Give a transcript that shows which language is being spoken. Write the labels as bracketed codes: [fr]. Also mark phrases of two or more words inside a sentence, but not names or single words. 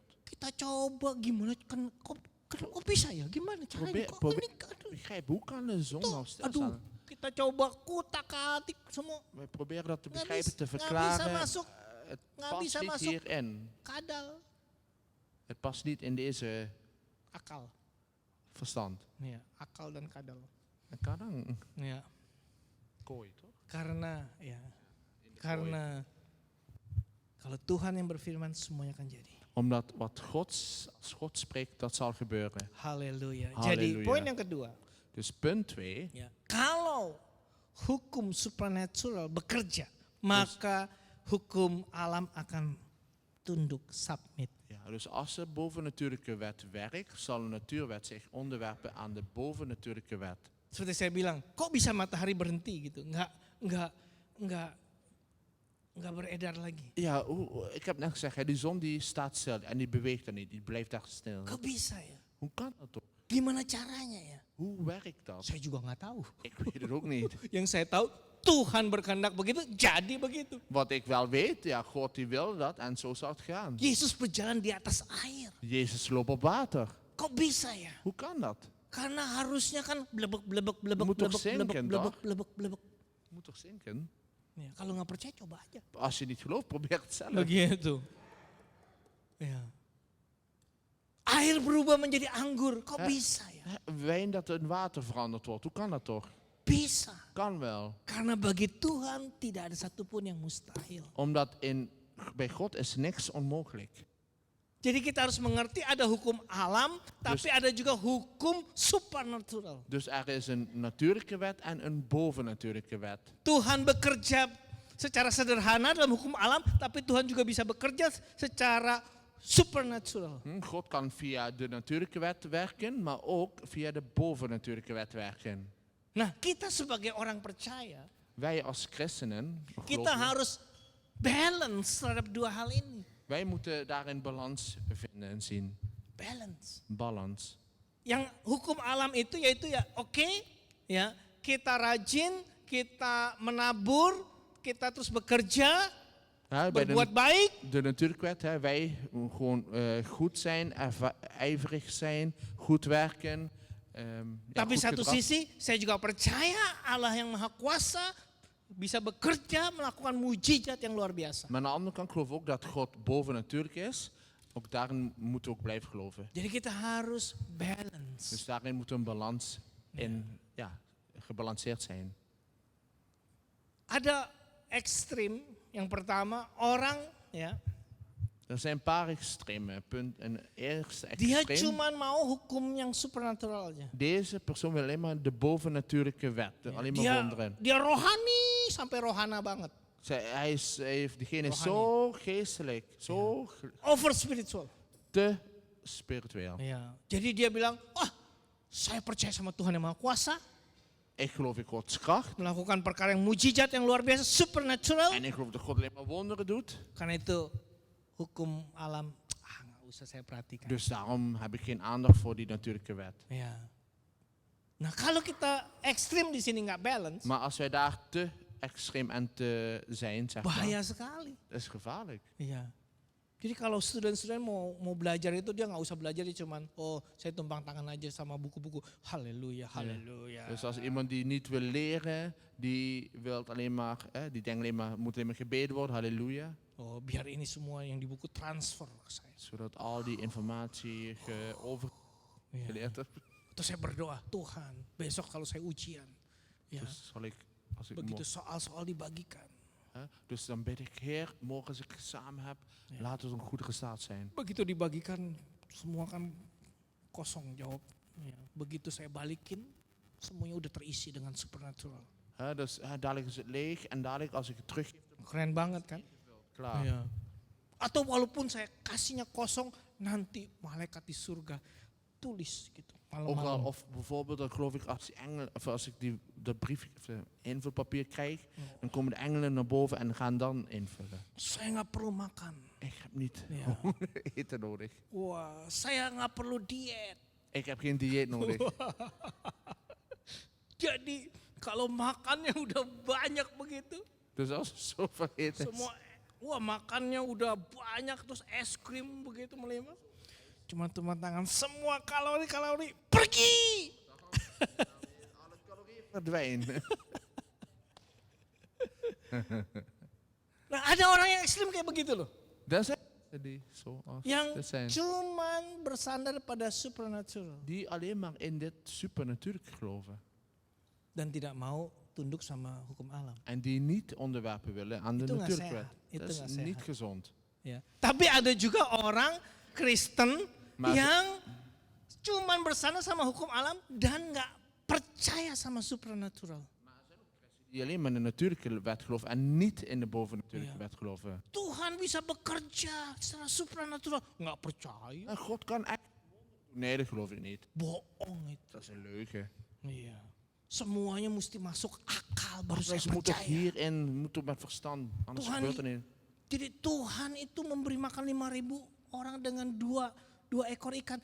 [id] Kita coba gimana kan kok bisa ya? Gimana caranya? Kok [nl] Probeer, [id] ini aduh, [nl] begrijp, hoe kan de zon nou [id] tuh, [nl] stilstaan? [id] aduh, kita coba kutak-atik semua. [nl] We proberen dat te [id] Nggak [nl] begrijpen, te [id] bisa [nl] verklaren. [id] masuk. [nl] Het [id] Nggak [nl] past [id] bisa [nl] niet [id] masuk. [nl] hierin. [id] Kadal, [nl] Het past niet in deze [id] akal. [nl] verstand. [id] Ya, akal dan kadal. [nl] En kadang [id] Ya, [nl] kooi, toch? [id] karena ya, [nl] In de kooi. [id] karena kalau Tuhan yang berfirman semuanya akan jadi. [nl] Omdat wat als God spreekt, dat zal gebeuren. [id] Haleluya. Jadi [nl] Haleluya. [id] poin yang kedua, [nl] Dus punt 2. [id] ya, kalau hukum supernatural bekerja, maka hukum alam akan tunduk, submit. [nl] Ja, dus als de bovennatuurlijke wet werkt, zal de natuurwet zich onderwerpen aan de bovennatuurlijke wet. [id] Seperti saya bilang, kok bisa matahari berhenti gitu? Nggak beredar lagi. [nl] Ja, ik heb net gezegd, hè, die zon die staat stil en die beweegt er niet, die blijft daar stil. [id] Kok bisa ya? [nl] Hoe kan dat toch? [id] Gimana caranya ya? [nl] Hoe werkt dat? [id] Saya juga nggak tahu. [nl] Ik weet het ook niet. [id] Yang saya tahu Tuhan berkehendak begitu, jadi begitu. [nl] Wat ik wel weet, ja, God die wil dat en zo zal het gaan. [id] Yesus berjalan di atas air. [nl] Jezus loopt op water. [id] Kok bisa ya? [nl] Hoe kan dat? [id] Karena harusnya kan blebek blebek blebek [nl] Moet toch blebek zinken, blebek toch? blebek blebek blebek. Moet toch zinken? [id] Ya, kalau nggak percaya coba aja. [nl] Als je niet gelooft, probeer het zelf. [id] Begitu. Ya. Air berubah menjadi anggur. Kok bisa ya? [nl] Wijn dat in water veranderd wordt, hoe kan dat toch? [id] Bisa. [nl] Kan wel. [id] Karena bagi Tuhan tidak ada satupun yang mustahil. [nl] Omdat bij God is niks onmogelijk. [id] Jadi kita harus mengerti ada hukum alam, tapi ada juga hukum supernatural. [nl] Dus er is een natuurlijke wet en een bovennatuurlijke wet. [id] Tuhan bekerja secara sederhana dalam hukum alam, tapi Tuhan juga bisa bekerja secara supernatural. [nl] God kan via de natuurlijke wet werken, maar ook via de bovennatuurlijke wet werken. [id] Nah, kita sebagai orang percaya, [nl] Wij als christenen, [id] kita [nl] gelovigen, [id] harus balance terhadap dua hal ini. [nl] wij moeten daarin balans vinden en zien. [id] Balance. [nl] Balans. [id] Yang hukum alam itu yaitu ya oke, ya kita rajin, kita menabur, kita terus bekerja, [nl] Ja, bij [id] berbuat baik. [nl] de natuurlijke wet, hè, wij gewoon goed zijn, ijverig zijn, goed werken. Ja, [id] Tapi [nl] goed [id] satu [nl] gedrag. [id] sisi saya juga percaya Allah yang maha kuasa bisa bekerja melakukan mujizat yang luar biasa. [nl] Maar aan de andere kant geloof ik ook dat God bovennatuurlijk is. Ook daarin moeten we ook blijven geloven. [id] Jadi kita harus balance. [nl] Dus daarin moet een balans in, ja, gebalanceerd zijn. [id] Ada ekstrim, yang pertama orang ya, [nl] Er zijn een paar extreme punten. Een eerste [id] dia [nl] extreem. [id] cuma mau hukum yang supernatural aja. [nl] Deze persoon wil alleen maar de bovennatuurlijke wet. Alleen maar wonderen. [id] Dia rohani sampai rohana banget. [nl] Diegene is zo geestelijk. Zo [en] Over spiritual. [nl] te spiritueel. [id] Ya. Jadi dia bilang, wah saya percaya sama Tuhan yang maha kuasa. [nl] Ik geloof in Gods kracht. [id] Melakukan perkara yang mujizat yang luar biasa, supernatural. [nl] En ik geloof dat God alleen maar wonderen doet. [id] Karena itu hukum alam, nggak usah saya perhatikan. [nl] Dus daarom heb ik geen aandacht voor die natuurlijke wet. [id] Ya. Nah kalau kita ekstrim di sini nggak balance, [nl] Maar als wij daar te extreem en te zijn, zeg maar, [id] bahaya sekali. [nl] dat is gevaarlijk. [id] Iya. Jadi kalau student-student mau belajar itu dia nggak usah belajar, dia cuman saya tumpang tangan aja sama buku-buku. Haleluya, haleluya. [nl] Dus als iemand die niet wil leren, die wil alleen maar, die denkt alleen maar, moet alleen maar gebeden worden, halleluja. [id] Oh biar ini semua yang di buku transfer ke saya. [nl] Zodat al die informatie overgeleerd [id] Iya. [nl] wordt. [id] Terus saya berdoa, Tuhan besok kalau saya ujian, ya [nl] Dus zal ik, als ik [id] begitu soal-soal dibagikan, [nl] dus dan bid ik, Heer, morgen als ik examen heb, laat het een goede resultaat zijn. [id] begitu dibagikan semua kan kosong jawab. Ya. Begitu saya balikin, semuanya udah terisi dengan supernatural. [nl] Dus dadelijk is het leeg en dadelijk als ik het teruggeef, [id] Keren banget kan? [nl] klaar. [id] Iya. Atau walaupun saya kasihnya kosong, nanti malaikat di surga tulis gitu [nl] Ook al, [id] malam-malam. [nl] of bijvoorbeeld, dan geloof ik, als ik dat brief, of invulpapier krijg, dan komen de engelen naar boven en gaan dan invullen. [id] Saya nggak perlu makan. [nl] Ik heb niet Ja. eten nodig. [id] Wah, saya nggak perlu diet. [nl] Ik heb geen dieet nodig. [id] Jadi kalau makannya udah banyak begitu, [nl] Dus als er zoveel eten is, [id] semua wah makannya udah banyak terus es krim begitu melimpah. Cuma tangan semua kalori pergi. [nl] alle calorieën verdwijnen. [id] Nah ada orang yang ekstrim kayak begitu loh. [nl] Dat zijn mensen die zoals [id] Yang [nl] dit zijn. [id] cuman bersandar pada supernatural. [nl] Die alleen maar in dit supernatuurlijk geloven. [id] Dan tidak mau tunduk sama hukum alam. [nl] En die niet onderwerpen willen aan de [id] Itu nggak [nl] natuurlijke [id] sehat. [nl] wet. [id] Itu [nl] Dat is [id] nggak [nl] niet [id] sehat. [nl] gezond. [id] Ya. Tapi ada juga orang Kristen [nl] Maar- [id] yang cuman bersandar sama hukum alam dan nggak percaya sama supernatural. [nl] Die alleen maar in de natuurlijke wet geloven en niet in de bovennatuurlijke Ja. wet geloven. [id] Tuhan bisa bekerja secara supernatural. Nggak percaya. [nl] En God kan echt... Nee, dat geloof ik niet. [id] Bohong itu. [nl] Dat is een leugen. [id] Iya. Semuanya mesti masuk akal baru saya [nl] Dus moet toch [id] percaya. [nl] hierin, moet toch met verstand. Anders [id] Tuhan- [nl] gebeurt er niet. [id] Jadi Tuhan itu memberi makan 5.000 orang dengan dua ekor ikan.